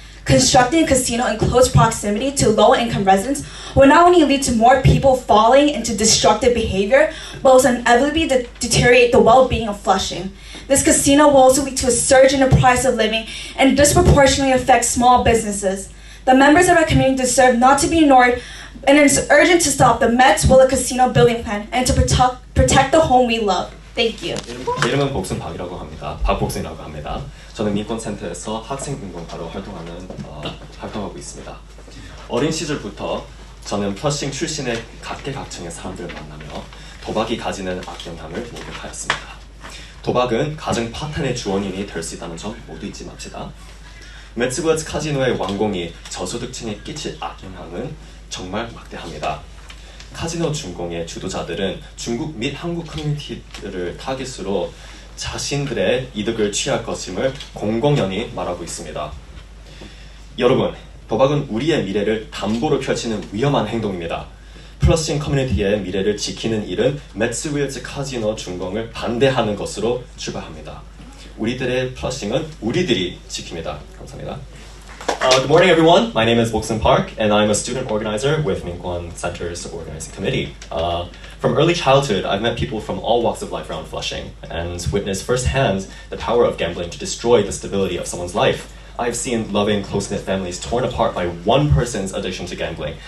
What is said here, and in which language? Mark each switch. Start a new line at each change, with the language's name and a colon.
English: Constructing a casino in close proximity to low-income residents will not only lead to more people falling into destructive behavior, but will inevitably deteriorate the well-being of Flushing. This casino will also lead to a surge in the price of living and disproportionately affect small businesses. The members of our community deserve not to be ignored, and it is urgent to stop the Metzwiller Casino building plan and to protect the home we love. Thank you.
Korean: 제 이름은 복순박이라고 합니다. 박복순이라고 합니다. 저는 민권센터에서 학생운동가로 활동하고 있습니다. 어린 시절부터 저는 플러싱 출신의 각계각층의 사람들을 만나며 도박이 가지는 악영향을 목격하였습니다. 도박은 가정 파탄의 주원인이 될 수 있다는 점 모두 잊지 맙시다. 메츠구장 카지노의 완공이 저소득층에 끼칠 악영향은 정말 막대합니다. 카지노 준공의 주도자들은 중국 및 한국 커뮤니티들을 타깃으로 자신들의 이득을 취할 것임을 공공연히 말하고 있습니다. 여러분, 도박은 우리의 미래를 담보로 펼치는 위험한 행동입니다. 플러싱 커뮤니티의 미래를 지키는 일은 메츠구장 카지노 준공을 반대하는 것으로 출발합니다. 우리들의 플러싱은 우리들이 지킵니다. 감사합니다. Good morning, everyone.
English: My name is Boksun Park, and I'm a student organizer with 민권센터's organizing committee. From early childhood, I've met people from all walks of life around Flushing and witnessed firsthand the power of gambling to destroy the stability of someone's life. I've seen loving, close-knit families torn apart by one person's addiction to gambling.